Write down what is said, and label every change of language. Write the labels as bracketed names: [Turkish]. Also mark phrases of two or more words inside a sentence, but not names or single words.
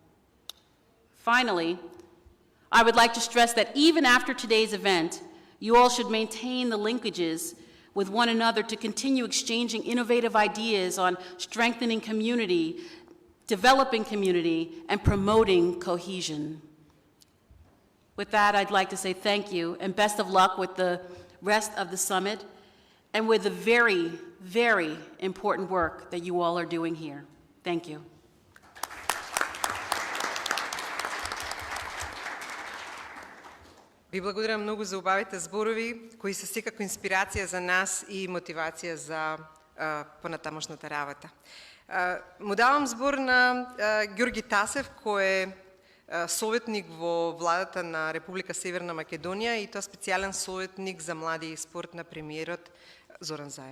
[English] Finally, I would like to stress that even after today's event, you all should maintain the linkages with one another to continue exchanging innovative ideas on strengthening community, developing community, and promoting cohesion. With that, I'd like to say thank you and best of luck with the rest of the summit and with the very, very important work that you all are doing here. Thank you. [Macedonian] Ви благодарам много за убавите зборови, кои се секако инспирација за нас и мотивација за понатамошната работа. Му давам збор на Ѓорги Тасев, кој е советник во владата на Република Северна Македонија и тоа специјален советник за млади и спорт на премиерот Зоран Заев.